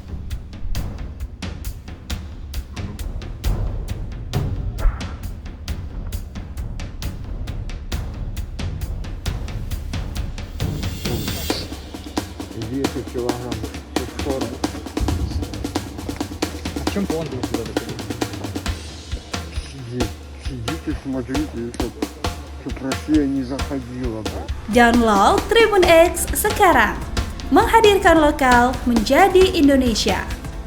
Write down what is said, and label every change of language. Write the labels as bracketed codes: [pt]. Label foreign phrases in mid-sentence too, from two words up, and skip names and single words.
[ru] Весит килограмм 40. А в чем план был сюда доходить? Сидите, смотрите, чтоб Россия не заходила, блядь. [id] Download Tribun X sekarang, menghadirkan lokal menjadi Indonesia.